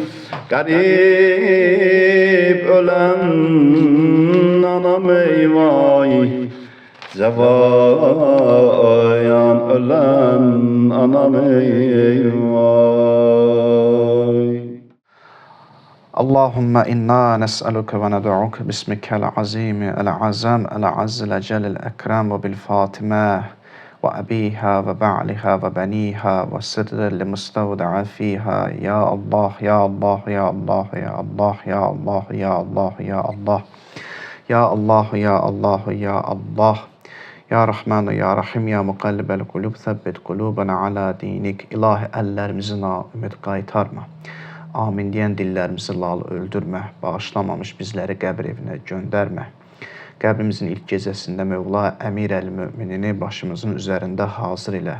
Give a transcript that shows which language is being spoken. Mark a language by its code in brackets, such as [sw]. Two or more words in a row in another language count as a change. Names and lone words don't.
[az] Garip ölen anam eyvay, cavan ölen anam eyvay. [ar] اللهم إنا نسألك وندعوك باسمك العظيم الأعظم الأعز الجليل الأكرم وبفاطمة وأبيها وبعلها وبنيها والسر المستودع فيها. يا الله، يا الله، يا الله، يا الله، يا الله، يا الله، يا الله. يا الله، يا الله، يا الله. يا رحمن، يا رحيم، يا مقلب القلوب، ثبت قلوبنا على دينك. [az] İlahi, əllərimizi naümid qaytarma. Amin deyən dillərimizi lal öldürmə. Bağışlamamış bizləri qəbr evinə göndərmə. Qəbrimizin ilk gecəsində Mövla Əmir əl-Möminini başımızın üzərində hazır elə.